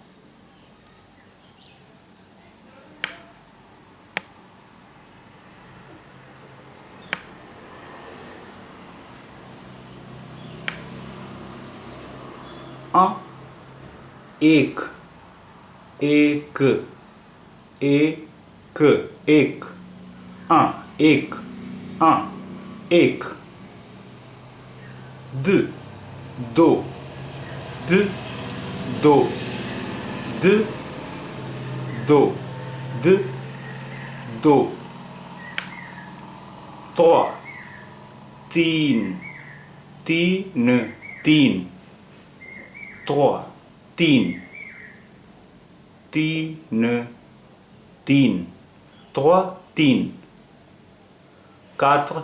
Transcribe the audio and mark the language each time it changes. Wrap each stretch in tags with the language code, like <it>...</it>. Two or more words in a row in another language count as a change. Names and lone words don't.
<fr>un,</fr> <hi>एक, एक, एक, एक,</hi> <fr>un, एक, un, एक, deux, दो, deux, दो, deux, दो, deux,</fr> <hi>दो, trois, तीन, तीन, तीन, trois, तीन, तीन, तीन, trois, तीन, quatre,</hi>